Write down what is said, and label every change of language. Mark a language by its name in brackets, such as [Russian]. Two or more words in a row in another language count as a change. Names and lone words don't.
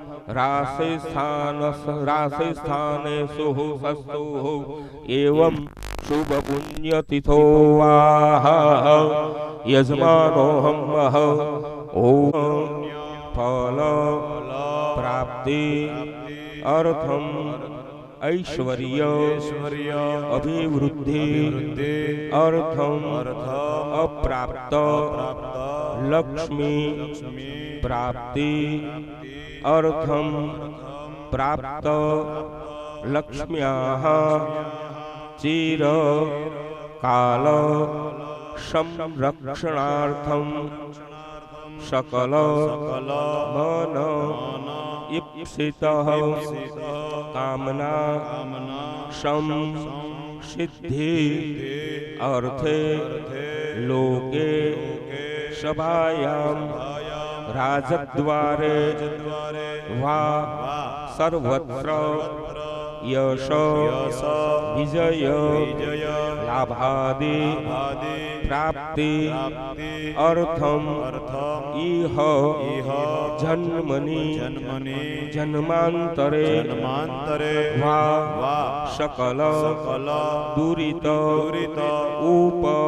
[Sanskrit] રાશિસ્થાનેષુ સસ્તુ એવં શુભ પુણ્યતિથો વાહ યજમાનોહમ ઓમ ફલ પ્રાપ્તિ અર્થમ ऐश्वर्य अभिवृद्धि अर्थम अप्राप्त लक्ष्मी प्राप्ति अर्थम प्राप्त लक्ष्म्याः ચિર કાલ સંરક્ષણાર્થમ सकल मन ईप्सित कामना सम सिद्धि अर्थे लोके सभायां राजद्वारे वा सर्वत्र यश विजय लाभादि प्राप्ति अर्थम इह जन्मनि जन्मांतरे वा सकल दुरित उप